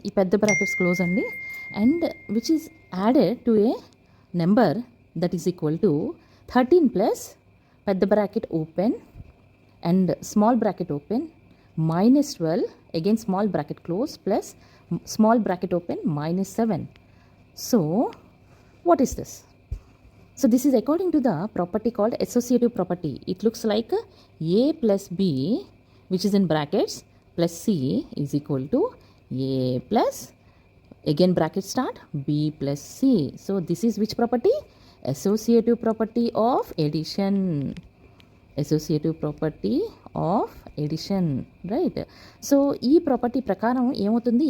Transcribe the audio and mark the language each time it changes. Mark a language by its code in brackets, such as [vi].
[te] ఈ పెద్ద brackets close అండి. [en] And which is added to a number that is equal to 13 plus పెద్ద bracket open and small bracket open -12 again small bracket close plus small bracket open -7. So what is this? So this is according to the property called associative property. It looks like a plus b, which is in brackets, plus c is equal to a plus, again bracket start, b plus c. So this is which property? Associative property of addition. Associative property of addition, right? [te] So ఈ property ప్రకారం ఏమవుతుంది?